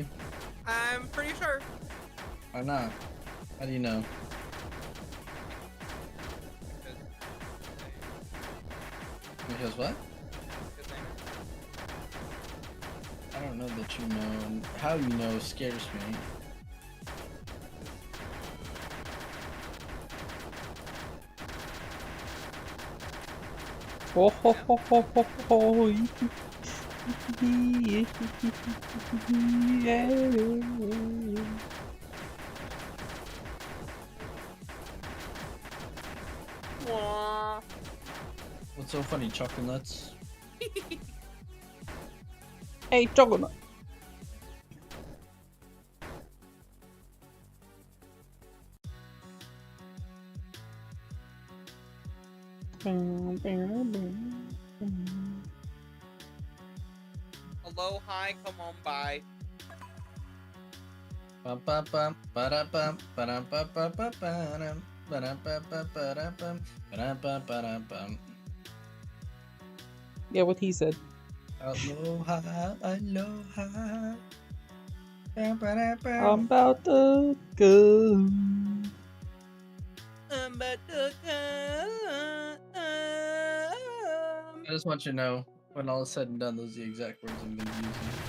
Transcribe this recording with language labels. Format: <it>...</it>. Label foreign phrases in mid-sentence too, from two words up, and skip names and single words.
<en>I'm pretty sure. Why not? How do you know? Because what? I don't know that you know, and how you know scares me. Oh, ho, ho, ho, ho, ho. Yeah. What's so funny, chocolate nuts? Hey, chocolate. Hello, hi, come on by. Bum bum bum ba bum ba ba ba ba ba ba ba bum. Yeah, what he said.</en> <haw>Aloha, aloha.</haw> <en>I'm about to go. I just want you to know, when all is said and done, those are the exact words I'm going to use.</en>